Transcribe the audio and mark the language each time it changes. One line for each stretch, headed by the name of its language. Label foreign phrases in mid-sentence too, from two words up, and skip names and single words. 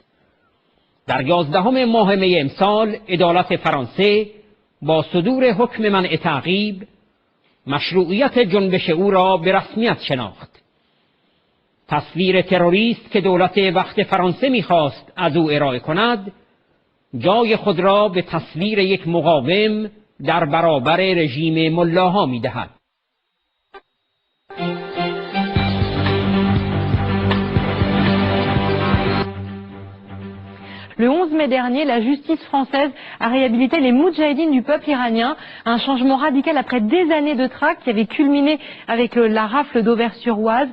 Persian: در 11 ماه می امسال عدالت فرانسه با صدور حکم منع تعقیب مشروعیت جنبش او را به رسمیت شناخت. تصویر تروریست که دولت وقت فرانسه می‌خواست از او ارائه کند جای خود را به تصویر یک مقاوم در برابر رژیم ملاها می‌دهد.
French: Le 11 mai dernier, la justice française a réhabilité les moudjahidines du peuple iranien, un changement radical après des années de traque qui avait culminé avec la rafle d'Auvers-sur-Oise.